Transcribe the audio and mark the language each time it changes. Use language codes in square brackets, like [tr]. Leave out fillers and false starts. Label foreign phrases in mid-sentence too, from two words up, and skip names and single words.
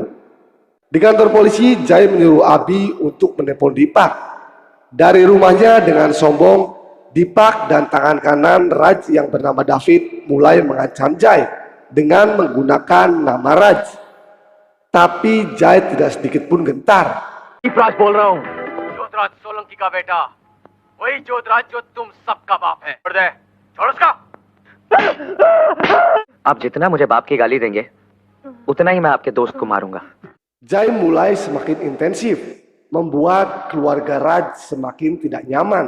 [id] Di kantor polisi, Jai menyuruh Abi untuk menelpon Deepak. Dari rumahnya dengan sombong, Deepak dan tangan kanan Raj yang bernama David mulai mengancam Jai dengan menggunakan nama Raj. Tapi Jai tidak sedikit pun gentar. [hi] राज बोल रहा हूँ. जोधराज सोलंकी का बेटा, वही जोधराज जो तुम सबका बाप है. छोड़ दे, छोड़ उसका. आप जितना मुझे बाप की गाली देंगे, उतना ही मैं आपके दोस्त को मारूंगा. [id] Jai mulai semakin intensif, membuat keluarga Raj semakin tidak nyaman.